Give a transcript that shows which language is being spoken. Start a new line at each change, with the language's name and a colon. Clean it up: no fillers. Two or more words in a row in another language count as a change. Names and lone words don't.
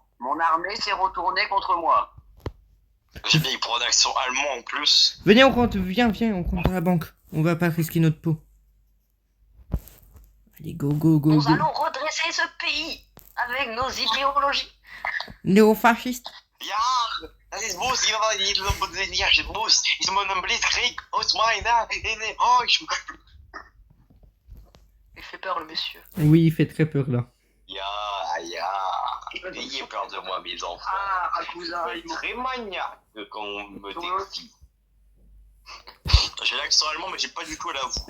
French: Mon armée s'est retournée contre moi. J'ai bien, il prend un accent allemand en plus. Venez, on compte, viens, on compte dans la banque. On va pas risquer notre peau. Allez,
English: go, go, go,
French: Nous go. allons redresser ce pays avec nos idéologies. Néo-fasciste.
German: Ja, das ist Bus, ich war nicht so gut, ja, ich Bus. Ich muss einen Blitzkrieg aus meiner, oh, ich...
French: Il fait peur le monsieur. Oui, il fait très peur là. Ya, ayez peur de moi, mes enfants. Ah, Akusa, Je suis très maniaque quand on me défie. J'ai l'accent allemand, mais j'ai pas du tout la voix.